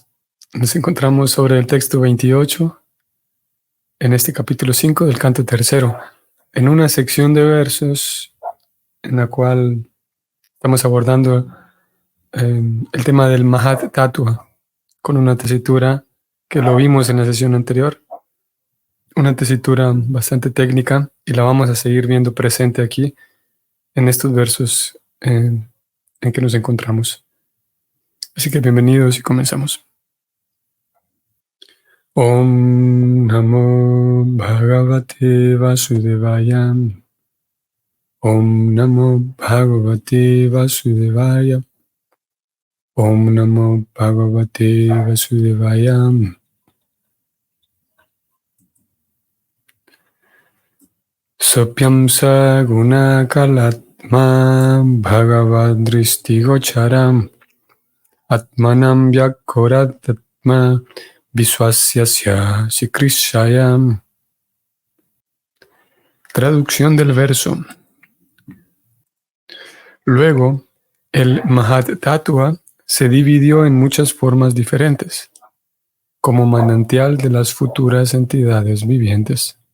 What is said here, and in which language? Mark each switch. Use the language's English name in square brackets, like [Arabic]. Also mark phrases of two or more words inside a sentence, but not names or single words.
[Spanish] Nos encontramos sobre el texto 28 en este capítulo 5 del canto tercero, en una sección de versos en la cual estamos abordando el tema del Mahat Tattva con una tesitura que lo vimos en la sesión anterior. Una tesitura bastante técnica y la vamos a seguir viendo presente aquí en estos versos en que nos encontramos. Así que bienvenidos y comenzamos. [Sanskrit] ॐ नमो भगवते वासुदेवाय. ॐ नमो भगवते वासुदेवाय. ॐ नमो भगवते वासुदेवाय. सोप्यम् सगुण कालात्म भगवद्दृष्टिगोचरम् आत्मानम् व्याकोरतात्म विश्वस्यस्य सिकृषयम्. [Spanish] Traducción del verso. Luego, el Mahat Tattva se dividió en muchas formas diferentes, como manantial de las futuras entidades vivientes.